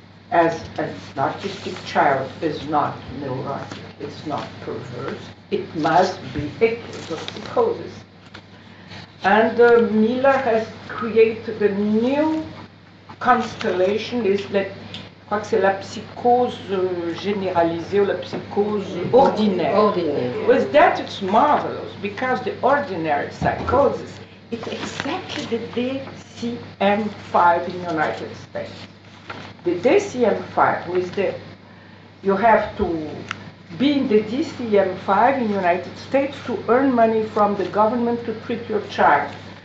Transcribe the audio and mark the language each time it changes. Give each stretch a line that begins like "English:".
English: As an autistic child is not neurotic, it's not perverse, it must be a case of psychosis. And Miller has created a new constellation, is that
French: crois que c'est la psychose généralisée ou la psychose ordinaire.
English: With that, it's marvelous because the ordinary psychosis is exactly the DSM-5 in the United States. The DSM-5 with the, you have to be in the DSM-5 in the United States to earn money from the government to treat your child.